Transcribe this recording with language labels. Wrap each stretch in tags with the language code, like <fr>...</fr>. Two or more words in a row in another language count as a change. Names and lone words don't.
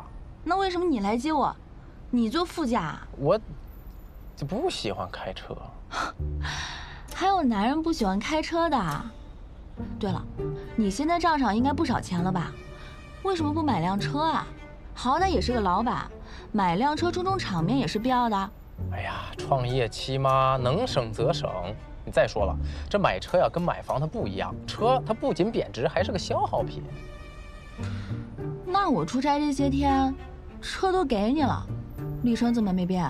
<zh>那為什麼你來接我？你坐副駕。我就不喜歡開車。還有男人不喜歡開車的。對了，你現在賬上應該不少錢了吧？為什麼不買輛車啊？好歹也是個老闆，買輛車充充場面也是必要的。哎呀，創業期嘛，能省則省。你再說了，這買車呀跟買房它不一樣，車它不僅貶值，還是個消耗品。那我出差這些天，車都給你了，里程怎麼沒變？</zh>